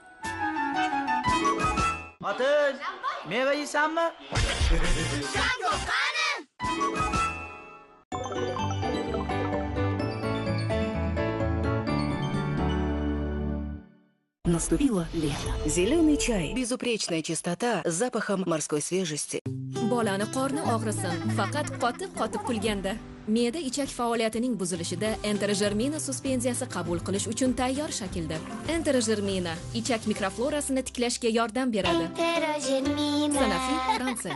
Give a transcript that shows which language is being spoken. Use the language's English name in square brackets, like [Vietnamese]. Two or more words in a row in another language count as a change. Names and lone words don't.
[Uzbek] Xotin, meva yeysanmi? Kango qani. [Russian] Наступило лето. Зеленый чай. Безупречная чистота с запахом морской свежести. [Uzbek] Bolani qorni og'risin, faqat qotib kulganda. Me'da ichak faoliyatining buzilishida enterogermina suspenziyasi qabul qilish uchun tayyor shaklda. Enterogermina ichak mikroflorasini tiklashga yordam beradi. Enterogermina. Sanofi, Fransiya.